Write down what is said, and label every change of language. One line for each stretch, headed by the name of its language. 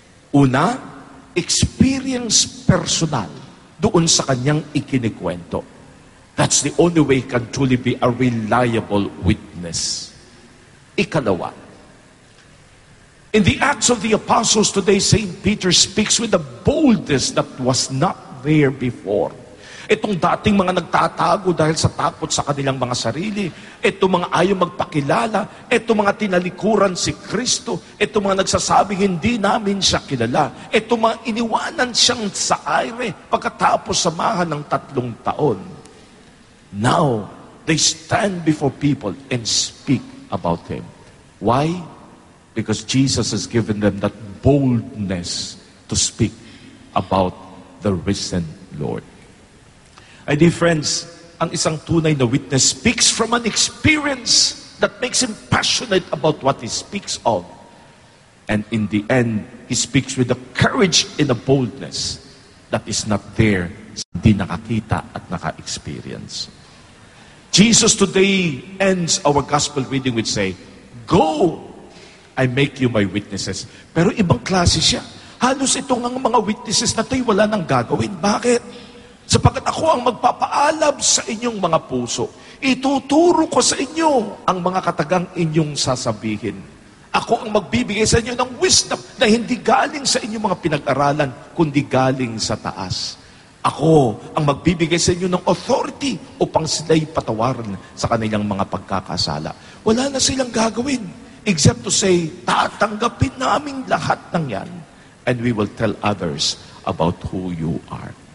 Filipino: Una, experience personal doon sa kanyang ikinikwento.
English: That's the only way he can truly be a reliable witness.
Filipino: Ikalawa,
English: in the Acts of the Apostles today, St. Peter speaks with a boldness that was not there before.
Filipino: Itong dating mga nagtatago dahil sa takot sa kanilang mga sarili, itong mga ayaw magpakilala, itong mga tinalikuran si Kristo, itong mga nagsasabing hindi namin siya kilala, itong mga iniwanan siyang sa aire pagkatapos samahan ng 3 taon.
English: Now, they stand before people and speak about him. Why? Because Jesus has given them that boldness to speak about the risen Lord. My dear friends,
Filipino: ang isang tunay na
English: witness speaks from an experience that makes him passionate about what he speaks of. And in the end, he speaks with a courage and a boldness that is not there
Filipino: sa hindi nakakita at naka-experience.
English: Jesus today ends our gospel reading with say, "Go, I make you my witnesses."
Filipino: Pero ibang klase siya. Halos itong ang mga witnesses na tayo wala nang gagawin. Bakit? Sapagkat ako ang magpapaalab sa inyong mga puso. Ituturo ko sa inyo ang mga katagang inyong sasabihin. Ako ang magbibigay sa inyo ng wisdom na hindi galing sa inyong mga pinag-aralan, kundi galing sa taas. Ako ang magbibigay sa inyo ng authority upang sila'y patawaran sa kanilang mga pagkakasala. Wala na silang gagawin
English: except to say,
Filipino: tatanggapin namin lahat ng yan
English: and we will tell others about who you are.